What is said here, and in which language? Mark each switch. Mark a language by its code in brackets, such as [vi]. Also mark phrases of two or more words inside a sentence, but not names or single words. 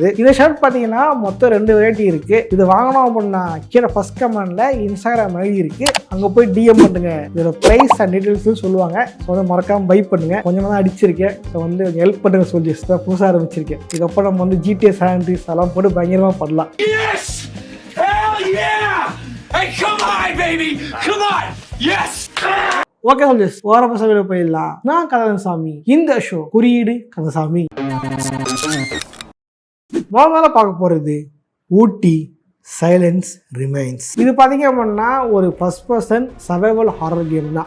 [ta] இந்த ஷர்ட் பார்த்தீங்கன்னா மொத்தம் 2 வெரைட்டி இருக்குது. இது வாங்கணும் அப்படின்னா கீழே [en] first commentla [ta] இன்ஸ்டாகிராம் ஐடி இருக்குது, அங்கே போய் டிஎம் பண்ணுங்க. இதோட [en] price and detailsum [ta] சொல்லுவாங்க. ஸோ வந்து மறக்காமல் பை பண்ணுங்க. கொஞ்சமாக தான் அடிச்சிருக்கேன். ஸோ வந்து ஹெல்ப் பண்ணுங்க சொல்லிட்டு தான் புதுசாக ஆரம்பிச்சிருக்கேன். இதுக்கப்புறம் நம்ம வந்து GTA San Andreas அதெல்லாம் போட்டு பயங்கரமாக பண்ணலாம். [en] Yeah! Hey, come on, baby! Come on! Yes! [ta] ஓகே சொல்லிஸ், ஓர பசங்க போயிடலாம். நான் கந்தசாமி. இந்த ஷோ குறியீடு கந்தசாமி. முதல்ல பார்க்க போகிறது ஊட்டி சைலன்ஸ் ரிமைன்ஸ். இது பார்த்தீங்க அப்படின்னா ஒரு [en] first person survival horror game [ta] தான்.